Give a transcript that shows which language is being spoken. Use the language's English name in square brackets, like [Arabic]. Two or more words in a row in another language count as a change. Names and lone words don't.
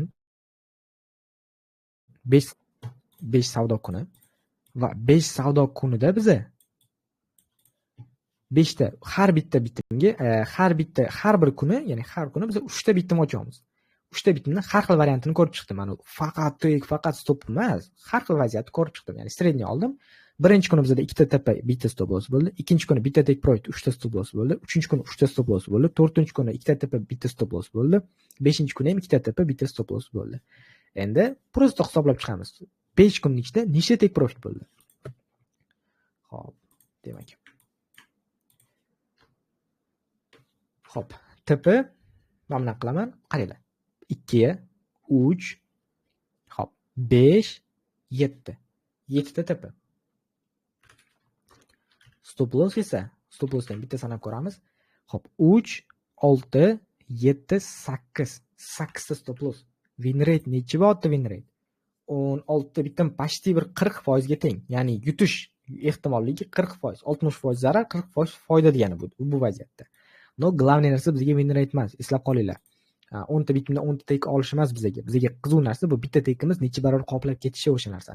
[Uzbek] Qaranglar, 5 kun 5 savdo kuni va 5 savdo kunida biza 5 ta har bitta bitimga har bir kuni, ya'ni har kuni biz 3 ta bitim ochamiz. 3 ta bitimni har xil variantini ko'rib chiqdim. Mana faqat tek, faqat stop emas, har xil vaziyatni ko'rib chiqdim. Ya'ni sredniy oldim. Birinchi kuni bizda ikkita tepa, bitta [English] stop loss [Uzbek] bo'ldi. Ikkinchi kuni bitta [English] take profit, [Uzbek] 3 ta [English] stop loss [Uzbek] bo'ldi. Uchinchi kuni 3 ta [English] stop loss [Uzbek] bo'ldi. To'rtinchi kuni ikkita tepa, bitta [English] stop loss [Uzbek] bo'ldi. Beshinchi kuni ham ikkita tepa, bitta [English] stop loss [Uzbek] bo'ldi. Endi prosta hisoblab chiqamiz. 5 kunning ichida nechta [English] take profit [Uzbek] bo'ldi? Xo'p, demak. Xo'p, TP mana bunaqa qilaman. Qaranglar. 2, 3, xo'p, 5, 7. 7 ta TP. [English] Stop loss [Uzbek] esa, [English] stop lossdan [Uzbek] bitta sanab ko'ramiz. Xo'p, 3, 6, 7, 8. 8 ta [English] stop loss. Win rate [Uzbek] nechi bo'lyapti [English] win rate? [Uzbek] 16 bitim почти bir 40% ga teng. Ya'ni yutish ehtimolligi 40%, 60% zarar, 40% foyda degani bu vaziyatda. No, главный narsa bizga [English] win rate [Uzbek] emas, eslab qolinglar. 10 ta bitimdan 10 ta tek olish emas bizga. Bizga qiziq narsa bu bitta tekimiz necha barobar qoplab ketishi o'sha narsani.